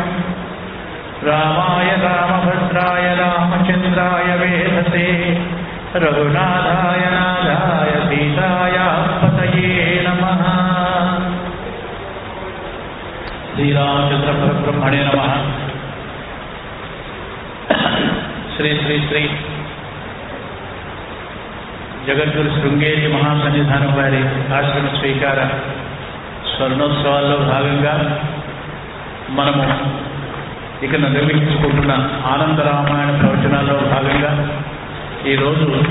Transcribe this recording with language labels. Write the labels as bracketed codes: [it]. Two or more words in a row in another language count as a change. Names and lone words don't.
[sa] रामाय रामभद्राय रामचन्द्राय वेधसे रघुनाथाय नाथाय सीतायापतये नमः। श्रीरामचंद्र परब्रह्मणे नमः। [te] श्री श्री श्री జగద్గురు శృంగేరి మహాసన్నిధానం వారి ఆశ్రమ స్వీకార స్వర్ణోత్సవాల్లో భాగంగా మనము ఇక నిర్వహించుకుంటున్న ఆనంద రామాయణ ప్రవచనాల్లో భాగంగా ఈరోజు